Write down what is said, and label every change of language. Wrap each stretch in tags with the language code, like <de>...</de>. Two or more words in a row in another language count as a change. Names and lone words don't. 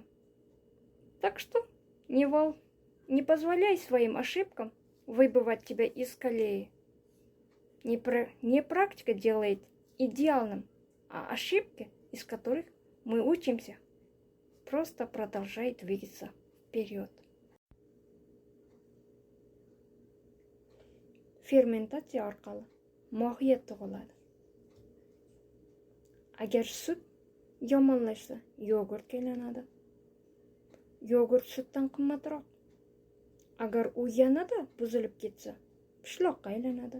<ru>Так что не позволяй своим ошибкам выбивать тебя из колеи. Не практика делает идеальным, а ошибки, из которых мы учимся, просто продолжай двигаться вперед.</ru> <uz>Fermentatsiya orqali mohiyat tug'iladi. Agar sut yomonlashsa, yogurtga aylanadi. Yogurt sutdan qimmatroq. Agar u yanada buzilib ketsa, pishloqqa aylanadi.</uz>